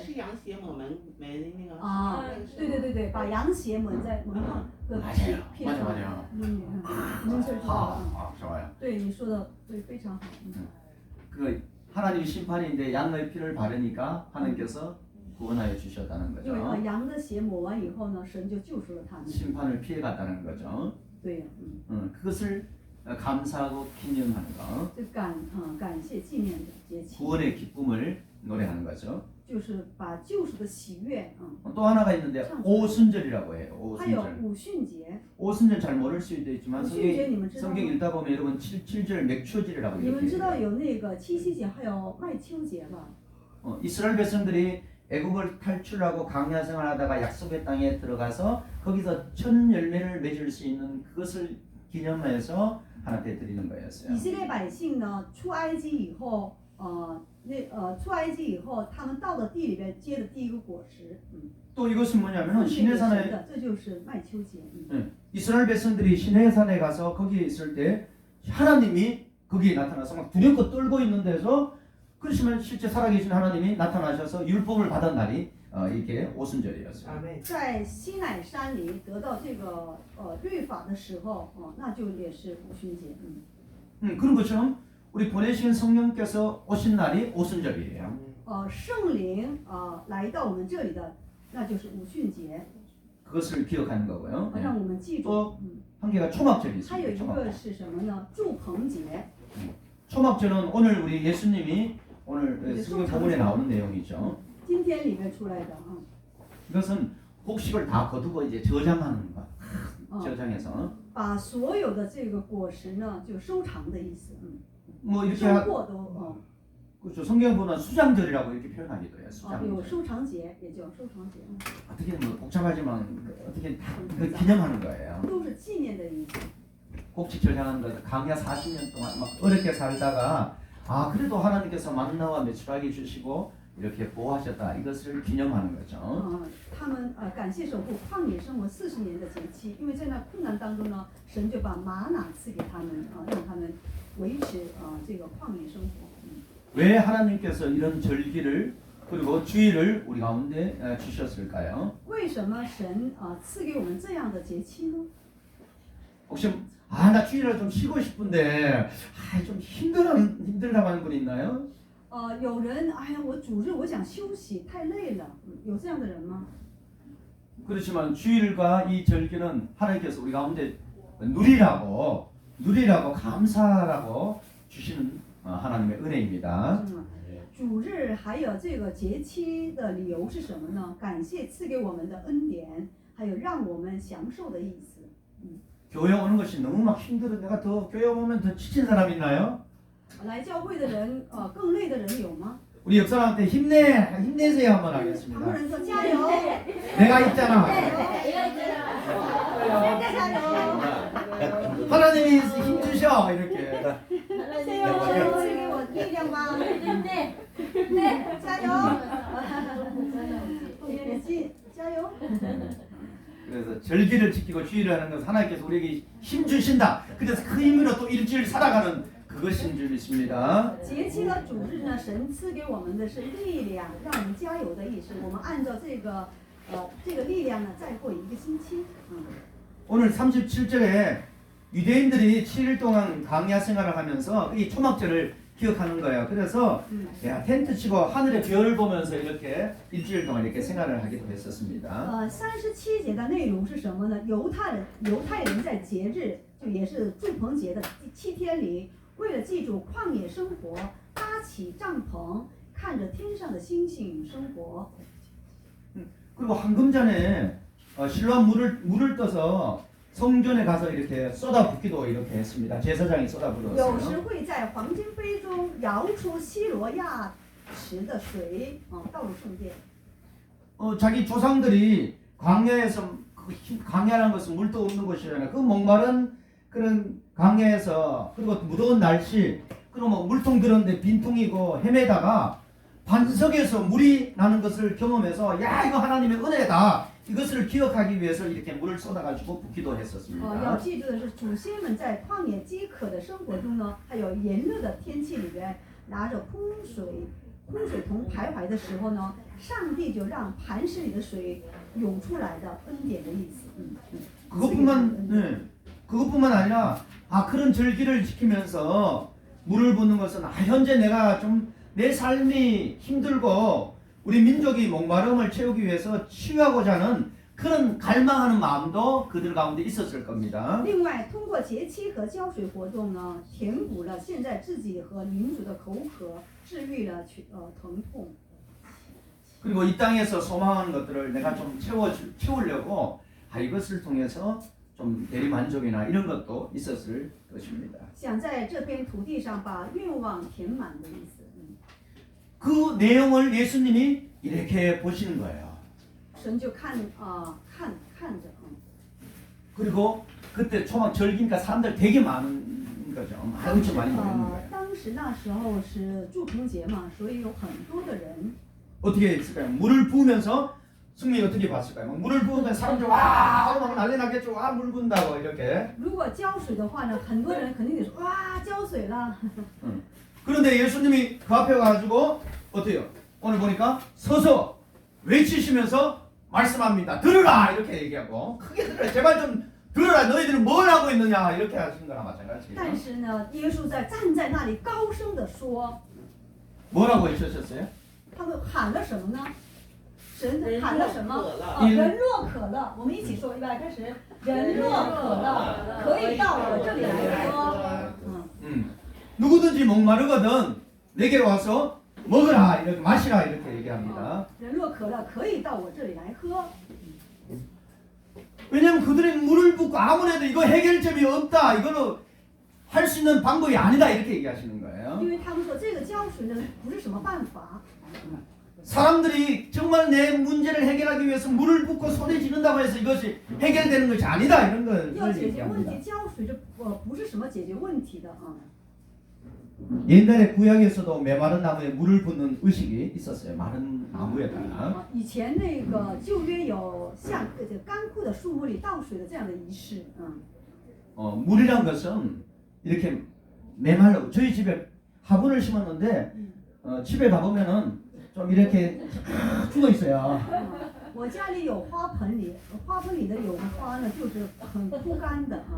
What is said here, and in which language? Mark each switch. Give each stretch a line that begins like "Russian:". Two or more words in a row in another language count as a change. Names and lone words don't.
Chinese: 是羊血抹门没的那个啊，对对对对，把羊血抹在门上的
Korean: 맞아요.
Chinese: 皮
Korean: 맞아
Chinese: 上。
Korean: 맞아요.
Chinese: 您这知道。
Korean: 좋아요.
Chinese: 对你说的对，非常好。
Korean: 그 하나님이 심판인데 양의 피를 바르니까 하나님께서 구원하여 주셨다는
Chinese: 因为
Korean: 거죠.
Chinese: 羊的血抹完以后呢，神就救赎了他们。
Korean: 심판을 피해갔다는 거죠.
Chinese: 对，
Korean: 그것을 감사하고 기념하는 거.
Chinese: 就感谢纪念的节期，
Korean: 구원의 기쁨을 노래하는 거죠.
Chinese: 就是把救赎的喜悦，
Korean: 또 하나가 있는데 오순절이라고 해요.
Chinese: 还有
Korean: 오순절.
Chinese: 五旬节。
Korean: 오순절 잘 모를 수도 있지만
Chinese: 五旬节你们知道
Korean: 성경
Chinese: 吗？
Korean: 읽다 보면 여러분 7절 맥초절이라고
Chinese: 你们
Korean: 이렇게
Chinese: 知道
Korean: 해요.
Chinese: 有那个七夕节，还有麦秋节吧？
Korean: 이스라엘 백성들이 애국을 탈출하고 강야 생활하다가 약속의 땅에 들어가서 거기서 첫 열매를 맺을 수 있는 그것을 기념해서 하나님께 드리는 거였어요.
Chinese: 以色列百姓呢，出埃及以后，出埃及以后，他们到了地里边结的第一个果实，
Korean: 또 이것은 뭐냐면
Chinese: 奉献给神
Korean: 시내산에
Chinese: 的，这就是麦秋节。
Korean: 이스라엘 백성들이 시내산에 가서 거기에 있을 때 하나님이 거기에 나타나서 막 두렵고 떨고 있는 데서 그렇지만 실제 살아계신 하나님이 나타나셔서 율법을 받은 날이 이게 오순절이었어요.
Chinese: 阿妹，在西乃山里得到这个律法的时候，那就也是五旬节。
Korean: 그런 것처럼 우리 보내신 성령께서 오신 날이 오순절이에요.
Chinese: 圣灵来到我们这里的，那就是五旬节，
Korean: 그것을 기억하는 거고요.
Chinese: 让我们记住。
Korean: 또 한 개가 초막절이
Chinese: 还有
Korean: 있습니다.
Chinese: 一
Korean: 초막절.
Chinese: 个是什么呢？祝棚节。
Korean: 초막절은 오늘 우리 예수님이 오늘 성경 본문에 나오는 내용이죠.
Chinese: 今天里面出来的
Korean: 이것은 곡식을 다 거두고 이제 저장하는 것.
Chinese: 啊，
Korean: 저장해서
Chinese: 把所有的这个果实呢，就收藏的意思。
Korean: 뭐 이렇게
Chinese: 收获都
Korean: 그렇죠. 성경 보면 수장절이라고 이렇게 표현하기도 해요.
Chinese: 有
Korean: 수장절.
Chinese: 收藏节，也叫收藏节，
Korean: 어떻게 뭐 복잡하지만 어떻게 다 기념하는 거예요.
Chinese: 都是纪念的意思。
Korean: 곡식 저장하는 거 강야 40년 동안 막 어렵게 살다가 아 그래도 하나님께서 만나와 메추라기 주시고 이렇게 보호하셨다 이것을 기념하는 거죠.
Chinese: 他们感谢守护旷野生活40年的节期，因为在那困难当中呢，神就把玛瑙赐给他们让他们维持这个旷野生活。
Korean: 왜 하나님께서 이런 절기를 그리고 주일을 우리 가운데 주셨을까요?
Chinese: 为什么神赐给我们这样的节期呢？
Korean: 혹시 나 주일을 좀 쉬고 싶은데 좀 힘들다고 하는 분 있나요?
Chinese: 有人哎呀，我主日我想休息，太累了，有这样的人吗？
Korean: 그렇지만 주일과 이 절기는 하나님께서 우리 가운데 누리라고 감사라고 주시는 하나님의 은혜입니다.
Chinese: 主日还有这个节期的理由是什么呢？感谢赐给我们的恩典，还有让我们享受的意思。
Korean: 교회 오는 것이 너무 막 힘들어. 내가 더 교회 오면 더 지친 사람 있나요?
Chinese: 来教会的人更累的人有吗？
Korean: 우리 옆 사람한테 힘내세요 한번
Chinese: 旁
Korean: 하겠습니다.
Chinese: 边人说加油，
Korean: 내가 있잖아.
Chinese: 加油，
Korean: 하나님이 힘 주셔 이렇게.
Chinese: 加油，神赐给我力量吧，加油，加油。
Korean: 그래서 절기를 지키고 주의를 하는 것은 하나님께서 우리에게 힘 주신다. 그래서 그 힘으로 또 일주일 살아가는 그것인 줄 믿습니다.
Chinese: 节期的主日呢，神赐给我们的是力量，让我们加油的意思。我们按照这个力量呢，再过一个星期。
Korean: 오늘 37절에 유대인들이 7일 동안 광야 생활을 하면서 이 초막절을 기억하는 거예요. 그래서 야, 텐트 치고 하늘의 별을 보면서 이렇게 일주일 동안 이렇게 생활을 하기도 했었습니다.
Chinese: 37 节的内容是什么呢？犹太人在节日，就也是祝棚节的第7天里，为了记住旷野生活，搭起帐篷，看着天上的星星生活。
Korean: 그리고 한금 전에 실로암 물을 떠서 성전에 가서 이렇게 쏟아붓기도 이렇게 했습니다. 제사장이
Chinese: 有时
Korean: 쏟아부었어요.
Chinese: 会在黄金杯中舀出西罗亚池的水，倒入圣殿。
Korean: 자기 조상들이 광야에서 광야라는 것은 물도 없는 곳이잖아요. 그 목마른 그런 광야에서 그리고 무더운 날씨 그리고 뭐 물통 들었는데 빈통이고 헤매다가 반석에서 물이 나는 것을 경험해서 야 이거 하나님의 은혜다. 이것을 기억하기 위해서 이렇게 물을 쏟아가지고 붓기도
Chinese: 要
Korean: 했었습니다.
Chinese: 记住的是，祖先们在旷野饥渴的生活中呢，还有炎热的天气里边，拿着空水桶徘徊的时候呢，上帝就让磐石里的水涌出来的恩典的意思。
Korean: 그것뿐만 아니라 그런 절기를 지키면서 물을 붓는 것은 현재 내가 좀 내 삶이 힘들고 우리 민족이 목마름을 채우기 위해서 치유하고자 하는 그런 갈망하는 마음도 그들 가운데 있었을 겁니다.
Chinese: 另外，通过节期和浇水活动呢，填补了现在自己和民族的口渴，治愈了疼痛。
Korean: 그리고 이 땅에서 소망하는 것들을 내가 좀 채우려고 이것을 통해서 좀 대리만족이나 이런 것도 있었을 것입니다.
Chinese: 想在这片土地上把愿望填满的意思。
Korean: 그 내용을 예수님이 이렇게 보시는 거예요.
Chinese: 神就看着。
Korean: 그리고 그때 초막 절기니까 사람들 되게 많은 거죠. 엄청 많이 모이는 거예요.
Chinese: 当时那时候是祝棚节嘛，所以有很多的人。
Korean: 어떻게 했을까요? 물을 부으면서 승리 어떻게 봤을까요? 물을 부으면 사람들 막 난리 나겠죠. 물 부은다고 이렇게.
Chinese: 如果浇水的话呢，很多人肯定得说哇浇水了。
Korean: 그런데 예수님이 그 앞에 가지고 어때요? 오늘 보니까 서서 외치시면서 말씀합니다. 들으라 이렇게 얘기하고 크게 들으라 제발 좀 들으라 너희들은 뭘 하고 있느냐 이렇게 하시는 거랑 마찬가지예요.
Chinese: 但是呢，耶稣站在那里高声地说，
Korean: 뭐라고 외치셨어요?
Chinese: 他们喊了什么呢？神喊了什么？人人若渴了，我们一起说，预备开始。人若渴了，可以到我这里来喝。
Korean: 누구든지 목마르거든 내게로 와서 먹으라 이렇게 마시라 이렇게 얘기합니다.
Chinese: 人若渴了，可以到我这里来喝。
Korean: 왜냐면 그들이 물을 붓고 아무래도 이거 해결점이 없다 이거는 할 수 있는 방법이 아니다 이렇게 얘기하시는 거예요.
Chinese: 因为他们说这个浇水呢不是什么办法。
Korean: 사람들이 정말 내 문제를 해결하기 위해서 물을 붓고 소리 지른다고 해서 이것이 해결되는 것이 아니다 이런 걸
Chinese: 要解决问
Korean: 얘기합니다.
Chinese: 题，浇水这不是什么解决问题的啊。
Korean: 옛날에 구약에서도 메마른 나무에 물을 붓는 의식이 있었어요. 마른 나무에다가.
Chinese: 以前那个旧约有像这个干枯的树木里倒水的这样的仪式，
Korean: 물이란 것은 이렇게 메말라. 저희 집에 화분을 심었는데 집에 가보면은 좀 이렇게 죽어 있어요.
Chinese: 我家里有花盆里，花盆里的有的花呢就是很枯干的啊。